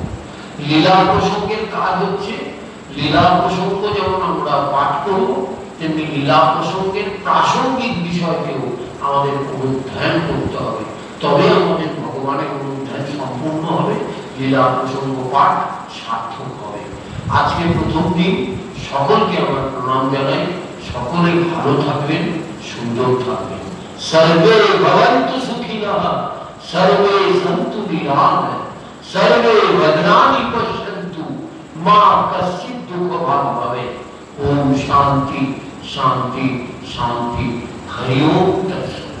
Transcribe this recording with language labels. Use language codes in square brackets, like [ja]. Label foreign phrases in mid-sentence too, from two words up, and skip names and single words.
[bn] লীলা প্রসঙ্গের কাজ হচ্ছে, লীলা প্রসঙ্গ যেমন আমরা পাঠ করব, তেমনি লীলা প্রসঙ্গের প্রাসঙ্গিক বিষয়কেও আমাদের অনুধ্যান করতে হবে, তবে আমাদের ভগবানের অনুধ্যান সম্পূর্ণ হবে, লীলা প্রসঙ্গ পাঠ সার্থক হবে। আজকে প্রথম দিন, সকলকে আমরা প্রণাম জানাই, সকলে ভালো থাকবেন, সুন্দর থাকবেন। [sa] সর্বে ভবন্তু সুখিনঃ, সর্বে সন্তু নিরাময়, সর্বে ভদ্রাণি পশ্যন্তু, মা কশ্চিৎ দুঃখভাগ ভবেৎ। ওম শান্তি শান্তি শান্তি। হরি ওম তৎসৎ।